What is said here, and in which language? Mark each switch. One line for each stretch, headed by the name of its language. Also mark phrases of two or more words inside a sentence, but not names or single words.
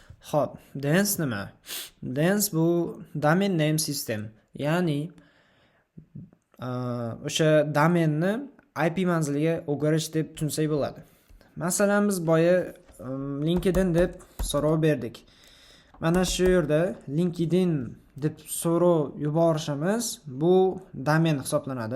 Uzbek: Xo'p, DNS nima? DNS bu
English: domain name system,
Uzbek: ya'ni o'sha domenni IP manziliga o'girish deb tushunsak bo'ladi. Masalan, biz boya LinkedIn deb so'rov berdik. Mana shu yerda LinkedIn deb so'rov yuborishimiz bu domen hisoblanadi.